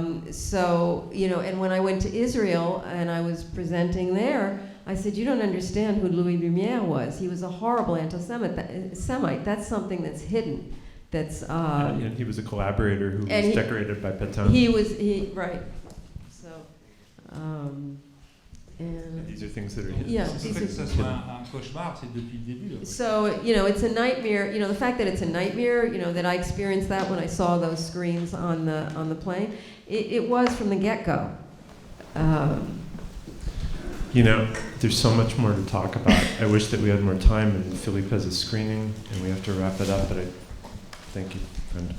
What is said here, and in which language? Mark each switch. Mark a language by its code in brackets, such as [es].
[en] So, you know, and when I went to Israel and I was presenting there, I said, you don't understand who Louis Lumière was. He was a horrible anti-Semite. That's something that's hidden. That's, And he was a collaborator who and he- decorated by Pétain. right. So, and These are things that are hidden. Yeah. [fr] Le fait que ça soit un cauchemar, c'est depuis le début. le [en] so, you know, it's a nightmare. You know, the fact that it's a nightmare, you know, that I experienced that when I saw those screens on the plane, it was from the get-go. You know, there's so much more to talk about. I wish that we had more time, and Philippe has a screening, and we have to wrap it up, but I thank you, friend.